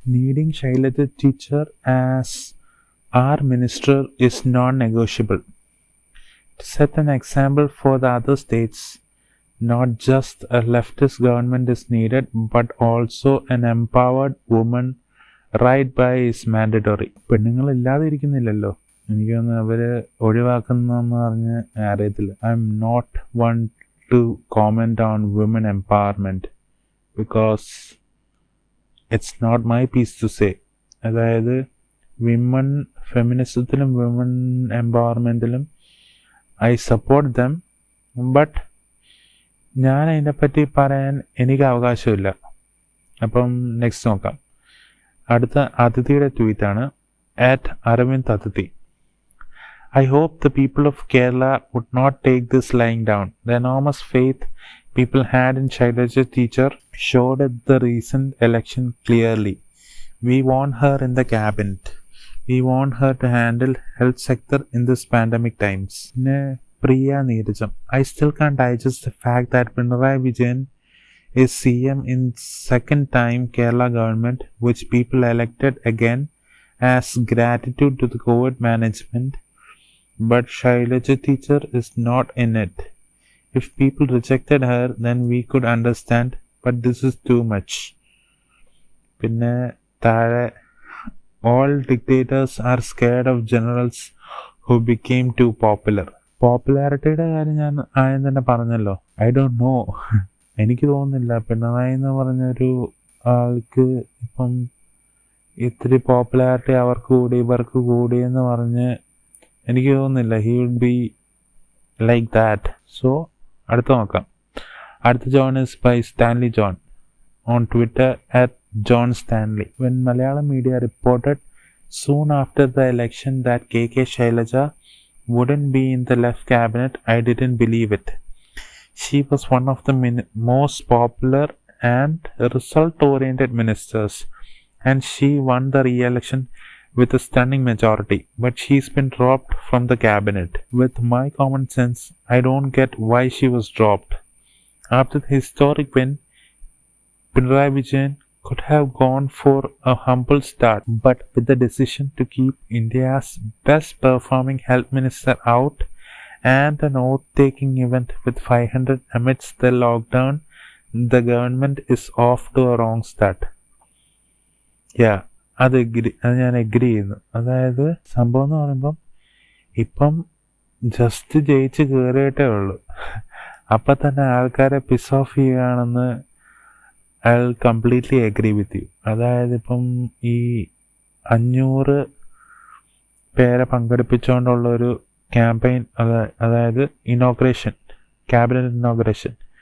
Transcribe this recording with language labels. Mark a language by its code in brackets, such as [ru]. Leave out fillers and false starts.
[en] Needing Shailaja Teacher as our minister is non-negotiable. To set an example for the other states, not just a leftist government is needed, but also an empowered woman right by is mandatory. [ml] പെണ്ണുങ്ങൾ ഇല്ലാതെ ഇരിക്കുന്നില്ലല്ലോ. എനിക്ക് തോന്നുന്നു അവർ ഒഴിവാക്കുന്നതെന്ന് പറഞ്ഞ് അറിയത്തില്ല. [en] I am not one to comment on woman empowerment because it's not my piece to say. [ml] അതായത് women ഫെമിനിസത്തിലും women എംപവർമെൻറ്റിലും [en] I support them, but [ml] ഞാൻ അതിനെപ്പറ്റി പറയാൻ എനിക്ക് അവകാശമില്ല. അപ്പം നെക്സ്റ്റ് നോക്കാം. അടുത്ത അതിഥിയുടെ ട്വീറ്റാണ് @ArvindAtithi. [en] I hope the people of Kerala would not take this lying down. The enormous faith people had in Shailaja Teacher showed at the recent election clearly. We want her in the cabinet. We want her to handle health sector in this pandemic times. Priya Neerajam. I still can't digest the fact that Pinarayi Vijayan is CM in second time Kerala government, which people elected again as gratitude to the COVID management. But Shailaja Teacher is not in it. If people rejected her, then we could understand, but this is too much. [ml] Pinne താഴെ [en] all dictators are scared of generals who became too popular. [ml] പോപ്പുലാരിറ്റിയുടെ കാര്യം ഞാൻ ആദ്യം തന്നെ പറഞ്ഞല്ലോ. [en] I don't know, [ml] എനിക്ക് തോന്നുന്നില്ല പിണറായി എന്ന് പറഞ്ഞൊരു ആൾക്ക് ഇപ്പം ഇത്തിരി പോപ്പുലാരിറ്റി അവർക്ക് കൂടി ഇവർക്ക് കൂടി എന്ന് പറഞ്ഞ് എനിക്ക് തോന്നുന്നില്ല [en] He would be like that. [ml] So അടുത്ത നോക്കാം. അടുത്ത John is by Stanley John on Twitter @JohnStanley. [en] When Malayalam media reported soon after the election that KK Shailaja wouldn't be in the left cabinet, I didn't believe it. She was one of the most popular and result-oriented ministers, and she won the re-election with a stunning majority, but she's been dropped from the cabinet. With my common sense, I don't get why she was dropped. After the historic win, Pinarayi Vijayan could have gone for a humble start, but with the decision to keep India's best performing health minister out and an oath-taking event with 500 amidst the lockdown, the government is off to a wrong start. [ml] അത് ഞാൻ agree ചെയ്യുന്നു. അതായത് സംഭവം എന്ന് പറയുമ്പം ഇപ്പം just ജയിച്ച് കയറിയിട്ടേ ഉള്ളൂ. അപ്പം തന്നെ ആൾക്കാരെ പിസ് ഓഫ് ചെയ്യുകയാണെന്ന് [en] I will completely agree with you. [ml] അതായത് ഇപ്പം ഈ 500 പേരെ പങ്കെടുപ്പിച്ചുകൊണ്ടുള്ളൊരു ക്യാമ്പയിൻ, അതായത് ഇനോഗ്രേഷൻ, ക്യാബിനറ്റ് ഇനോഗ്രേഷൻ.